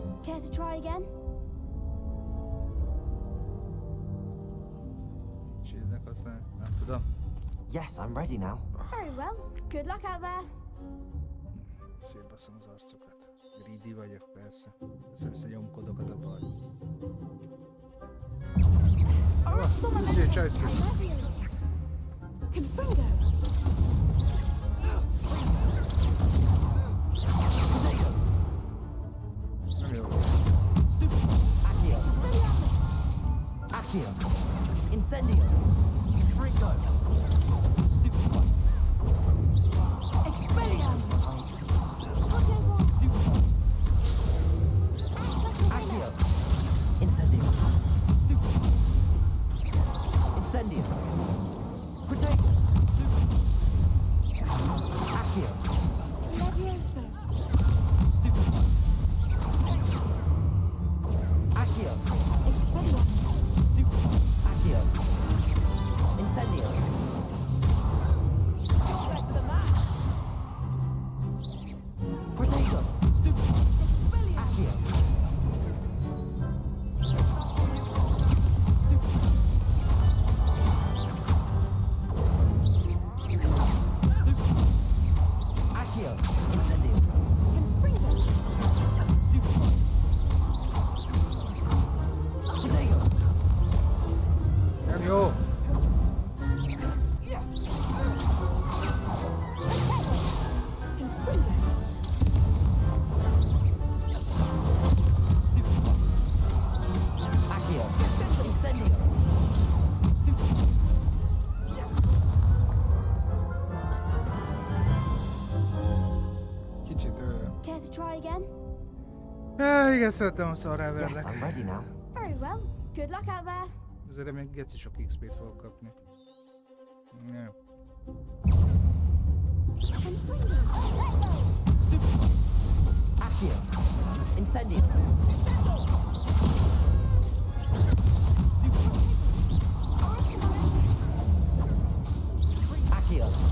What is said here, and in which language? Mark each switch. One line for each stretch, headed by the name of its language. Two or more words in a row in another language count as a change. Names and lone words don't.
English: Care to try again?
Hungarian: Nem tudom.
English: Yes, I'm ready now. Very well. Good luck out there.
Hungarian: Szétbaszom az arcokat. Greedy vagyok, persze. Össze-vissza nyomkodok, az a baj. Ugye, csajszó. Nem jó. Accio. Incendio. Fringo. Expelliarmus. Accio. Incendio. Incendio. Protego. Accio. Levioso. Accio. Expelliarmus. Accio. Incendio.
English: Better than that. Protego. Accio. Accio. Incendio. Protego.
Hungarian: Nem jó. Accio. Incendio. Kicsit
English: Care to try again?
Hungarian: igen, szeretem a szarrá
English: Yes,
Hungarian: verlek.
English: I'm ready now. Very well. Good luck out there.
Hungarian: Ezért még geci sok XP-t fogok kapni. Nem. Accio. Incendio. Accio.